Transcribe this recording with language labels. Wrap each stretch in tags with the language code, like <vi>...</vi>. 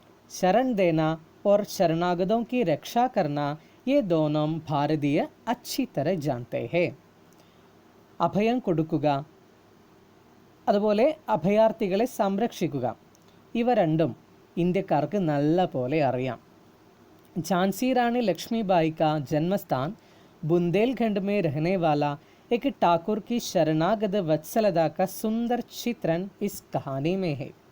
<hi>ശരൺ ദേന और शरणागतों की रक्षा करना ये दोनों ഭാരതീയ अच्छी तरह जानते हैं.</hi> <ml>അഭയം കൊടുക്കുക, അതുപോലെ അഭയാർത്ഥികളെ സംരക്ഷിക്കുക, ഇവ രണ്ടും ഇന്ത്യക്കാർക്ക് നല്ല പോലെ അറിയാം.</ml> <hi>झांसी रानी लक्ष्मीबाई का जन्मस्थान बुंदेलखंड में रहने वाला एक ठाकुर की शरणागत वत्सलता का सुंदर चित्रण इस कहानी में है.</hi>